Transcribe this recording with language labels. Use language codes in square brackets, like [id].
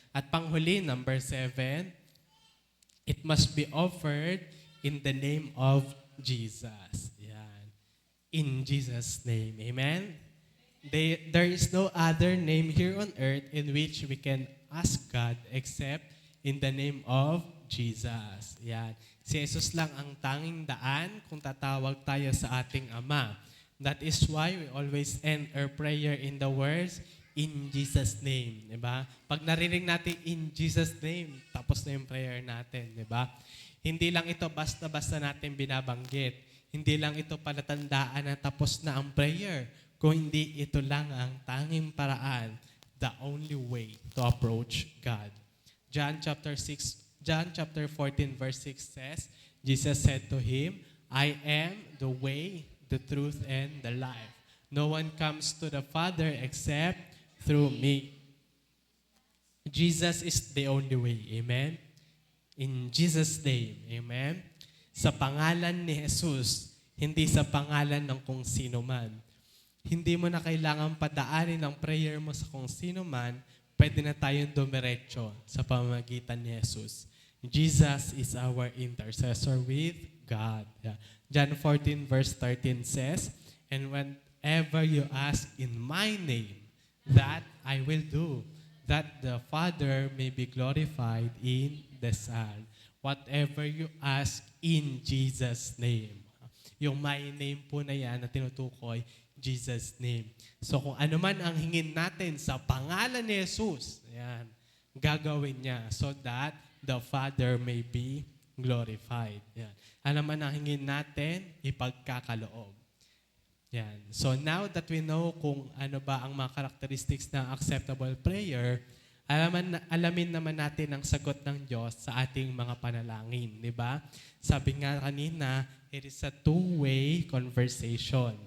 [tl] At panghuli, [en] number 7, it must be offered in the name of Jesus. Yan. In Jesus' name. Amen? There is no other name here on earth in which we can ask God except in the name of Jesus. [tl] Yan. Si Jesus lang ang tanging daan kung tatawag tayo sa ating Ama. [en] That is why we always end our prayer in the words, in Jesus' name. [tl] Diba? Pag narinig natin [en] in Jesus' name, [tl] tapos na yung prayer natin. Diba? Hindi lang ito basta-basta natin binabanggit. Hindi lang ito palatandaan na tapos na ang prayer. Kung hindi, ito lang ang tanging paraan, [en] the only way to approach God. John chapter 14 verse 6 says, Jesus said to him, I am the way, the truth, and the life. No one comes to the Father except through me. Jesus is the only way. Amen? In Jesus' name. Amen? [tl] Sa pangalan ni Jesus, hindi sa pangalan ng kung sino man. Hindi mo na kailangan padaanin ang prayer mo sa kung sino man, pwede na tayong dumiretso sa pamamagitan ni Jesus. [en] Jesus is our intercessor with God. Yeah. John 14 verse 13 says, and whenever you ask in my name, that I will do, that the Father may be glorified in the Son. Whatever you ask in Jesus' name. [tl] Yung my name po na yan na tinutukoy, Jesus' name. So kung ano man ang hingin natin sa pangalan ni Jesus, ayan, gagawin niya [en] so that the Father may be glorified. [tl] Yan. Ano man ang hingin natin, ipagkakaloob. Yan. [en] So now that we know [tl] kung ano ba ang mga characteristics ng acceptable prayer, alamin naman natin ang sagot ng Diyos sa ating mga panalangin. Di ba? Sabi nga kanina, [en] it is a two-way conversation.